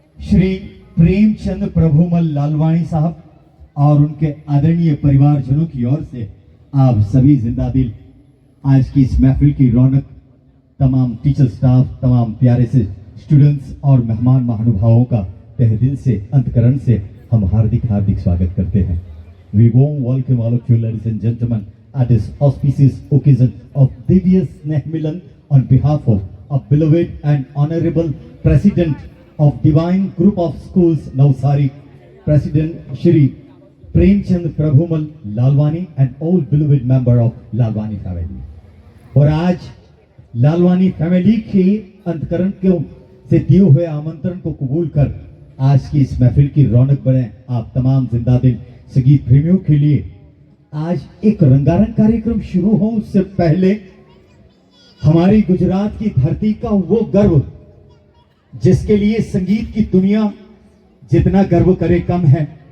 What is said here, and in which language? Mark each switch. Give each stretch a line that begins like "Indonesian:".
Hindi: श्री प्रेमचंद प्रभुमल लालवानी साहब और उनके आदरणीय परिवारजनों की ओर से आप सभी जिंदा दिल आज की इस महफिल की रौनक, तमाम टीचर स्टाफ, तमाम प्यारे से स्टूडेंट्स और मेहमान महानुभावों का तहे दिल से अंतकरण से हम हार्दिक हार्दिक स्वागत करते हैं।
English: We warm welcome all of you ladies and gentlemen at this auspicious occasion of Divya Sneh Milan on behalf of a beloved and honorable President of Divine Group of Schools Navsari, President Shri Premchand Prabhumal Lalwani and all beloved member of Lalwani family।
Hindi: और आज Lalwani family के अंतकरण से दिए हुए आमंत्रण को कबूल कर आज की इस महफिल की रौनक बढ़े आप तमाम जिंदा दिल संगीत प्रेमियों के लिए आज एक रंगारंग कार्यक्रम शुरू हो उससे पहले हमारी गुजरात की धरती का वो गर्व जिसके लिए संगीत की दुनिया जितना गर्व करे कम है।